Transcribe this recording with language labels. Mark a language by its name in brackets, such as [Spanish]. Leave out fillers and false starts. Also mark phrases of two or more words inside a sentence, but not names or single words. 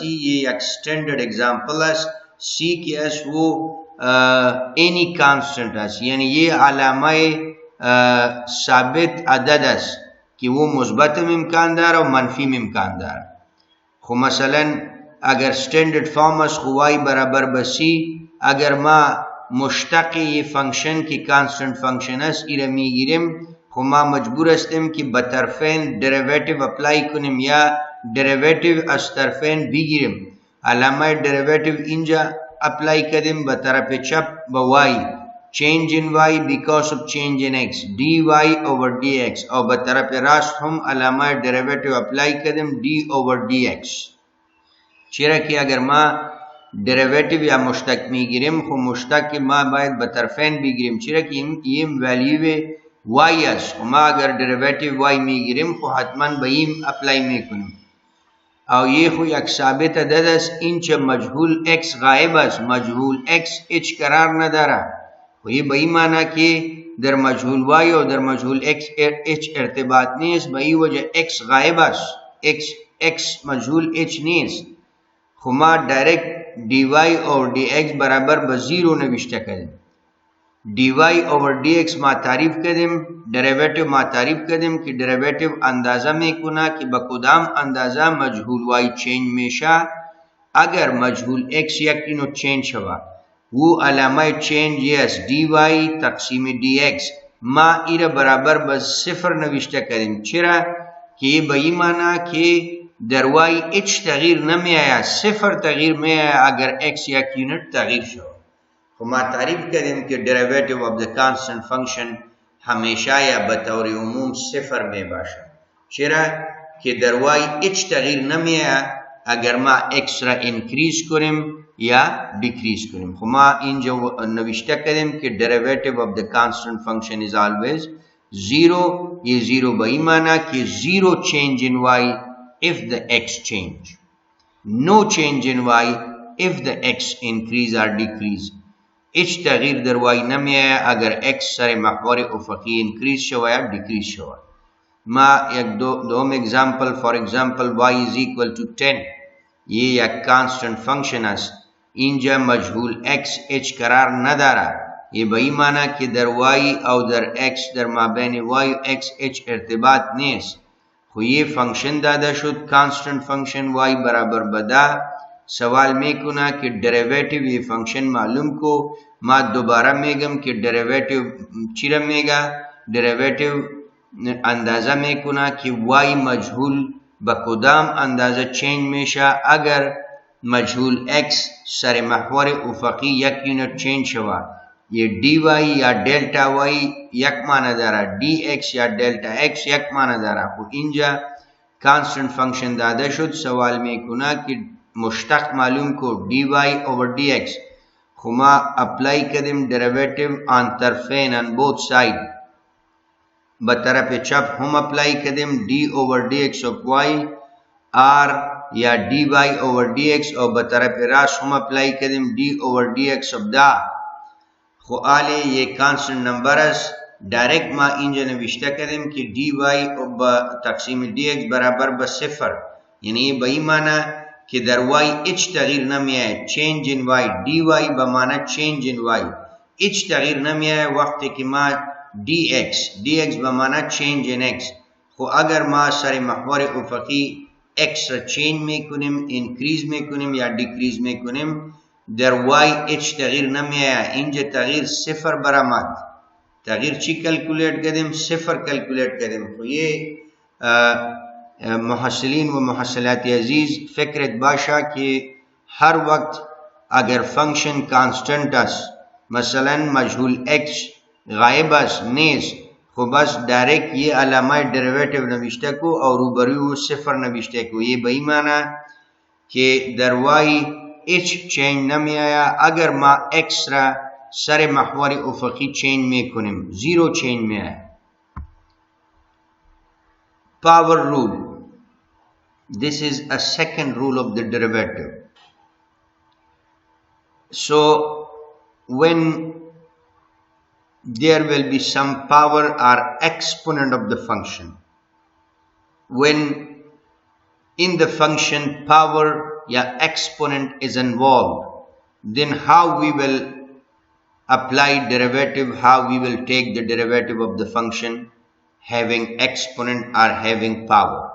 [Persian] یک [English] standard example [Persian] است. c که است و [English] any constant [Persian] است، یعنی یه علامه ثابت عدد است که وہ مثبت امکان داره و منفی امکان داره. خو مثلا اگر [English] standard form [Persian] است خو y برابر به c، اگر ما مشتق یہ فنکشن کی [English] constant function [Persian] است ایره میگیریم خو ما مجبور هستیم که به طرفین [English] derivative apply [Persian] کنیم یا دریویتیو از طرفین بگیریم. علامه دریویتیو اینجا اپلای کردیم به طرف چپ به y، [English] change in y because of change in x dy over dx، [Persian] اور به طرف راست هم علامه دریویتیو اپلای کردیم [English] d over dx. [Persian] چرا که اگر ما دریویتیو یا مشتق میگیریم خو مشتق ما باید به طرفین بگیریم، چرا که این ولیو y است و ما اگر دریویتیو y میگیریم خو حتما به این اپلای میکنیم. او یہ خو یک ثابت عدد است، این چه مجهول x غائب است، مجهول x هیچ قرار نداره. و یہ به این معنی که در مجهول y و در مجهول x هیچ ارتباط نیست، به این وجه x غائب است، x مجهول h نیست. خو ما ڈائریکٹ dy اور dx برابر به زیرو نوشته کردیم. [English] dy over dx [Persian] ما تعریف کردیم، ڈریویٹیو ما تعریف کردیم که ڈریویٹیو اندازه میکنه که به کدام اندازه مجهول y چینج میشه. اگر مجهول x یک نوع چینج شود و علامه چینج است dy تقسیم dx، ما ایره برابر به صفر نوشته کردیم. چرا که به این معنی که در y هیچ تغییر نمی آید، صفر تغییر می آید اگر x یک یونت تغییر شود. خب ما تعریف کردیم که [English] derivative of the constant function [Persian] همیشه یا به طور عموم صفر می باشد. چرا که در y هیچ تغییر نمی آید اگر ما x را انکریز کنیم یا دیکریز کنیم. خب ما اینجا نوشته کردیم که [English] derivative of the constant function is always zero. [Persian] یہ zero به این معنی که [English] zero change in y if the x change, no change in y if the x increase or decrease. [Persian] هیچ تغییر در y نمی آید اگر x سر محور افقی انکریز شود یا دیکریز شود. ما یک دوم اگزامپل، [English] for example y is equal to 10، [Persian] یہ یک [English] constant function [Persian] است، اینجا مجهول x هیچ قرار نداره. یہ به این معنی که در y او در x در مابین y و x هیچ ارتباط نیست. خو یہ فنکشن داده شد [English] constant function [Persian] y برابر بدا. سوال میکنه که ڈریویٹیو یہ فنکشن معلوم کو. ما دوباره میگم که ڈریویٹیو چیره میگه؟ ڈریویٹیو اندازه میکنه که y مجهول به کدام اندازه چینج میشه. اگر مجهول x سر محور افقی یک یونت چینج شود، یہ dy یا ڈیلٹا y یک معنی داره، dx یا ڈیلٹا x یک معنی داره. خو اینجا [English] constant function [Persian] داده شد، سوال میکنه که مشتق معلوم کو [English] dy over dx. [Persian] خو ما اپلائی کردیم ڈریویٹیو آن طرفین [English] on both side. [Persian] به طرف چپ هم اپلائی کردیم [English] d over dx of y [Persian] r یا dy over dx، اور به طرف راست هم اپلائی کردیم [English] d over dx of [Persian] دا. خو آلی یہ [English] constant number [Persian] است، ڈائریکٹ ما اینجا نوشته کردیم که dy تقسیم dx برابر به صفر، یعنی به این معنی که در y هیچ تغییر نمی آید. [English] change in y dy [Persian] به معنی [English] change in y [Persian] هیچ تغییر نمی آید وقتی که ما dx به معنی [English] change in x. [Persian] خو اگر ما سر محور افقی x را چینج میکنیم، انکریز میکنیم یا دیکریز میکنیم، در y هیچ تغییر نمیآید. اینجا تغییر صفر برآمد. تغییر چی کلکولیت کردیم؟ صفر کلکولیت کردیم. خب یہ محصلین و محصلات عزیز فکرت باشه که هر وقت اگر [English] function constant [Persian] است، مثلا مجهول x غایب است نیست، خب بس دایرکت یہ علامه ڈریویٹیو نوشته کو اور روبروی صفر نوشته کو. یہ به این معنی که در y هیچ چینج نمی آید. اگر ما x را سر محور افقی چینج میکنیم، [English] zero change [Persian] می آید. [English] Power rule. This is a second rule of the derivative. So when there will be some power or exponent of the function, when in the function power or exponent is involved, then how we will apply derivative, how we will take the derivative of the function having exponent or having power.